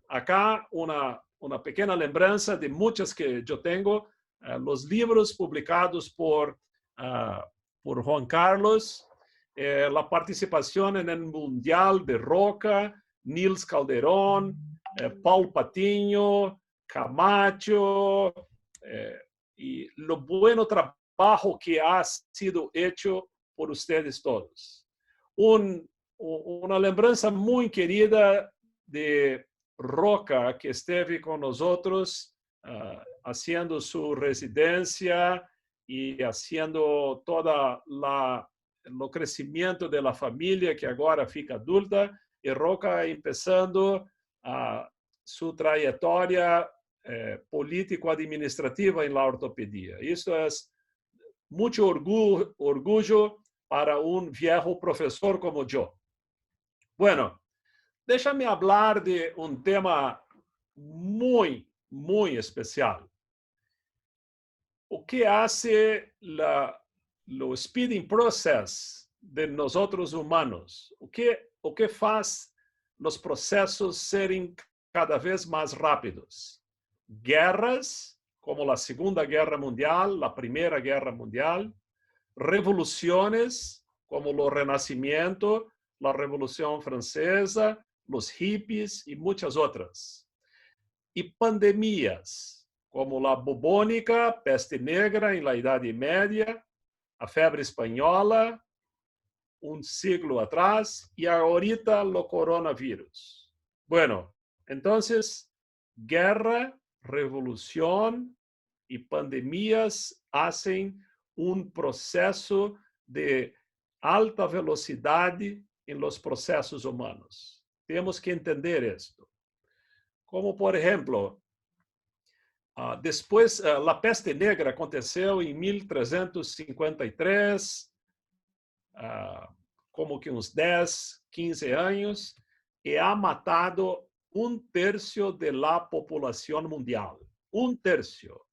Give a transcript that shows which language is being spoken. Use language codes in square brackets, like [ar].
[pt] Acá uma pequena lembrança de muitas que eu tenho, os livros publicados por Juan Carlos, a participação no Mundial de Roca, Nils Calderón, Paul Patiño, Camacho, [es] y lo bueno trabajo que ha sido hecho por ustedes todos. Una lembranza muy querida de Roca, que esteve con nosotros haciendo su residencia y haciendo todo el crecimiento de la familia que ahora fica adulta, y Roca empezando su trayectoria político-administrativa en la ortopedia. Esto es mucho orgullo para un viejo profesor como yo. Bueno, déjame hablar de un tema muy, muy especial. O que hace o [en] speeding process [es] de nosotros humanos? [pt] O que faz os processos serem cada vez mais rápidos? Guerras, como a Segunda Guerra Mundial, a Primeira Guerra Mundial, revoluciones, como o Renascimento, a Revolução Francesa, os hippies e muitas outras. E pandemias, como a bubônica, peste negra em la Idade Média, a febre espanhola, siglo atrás, e ahorita o coronavírus. [es] Bueno, entonces, guerra, revolución y pandemias hacen un proceso de alta velocidad en los procesos humanos. Tenemos que entender esto. [pt] Como, [es] por ejemplo, [pt] depois, a peste negra aconteceu em 1353, como que uns 10, 15 anos, e [es] ha matado [pt] 1/3 da população mundial. 1/3.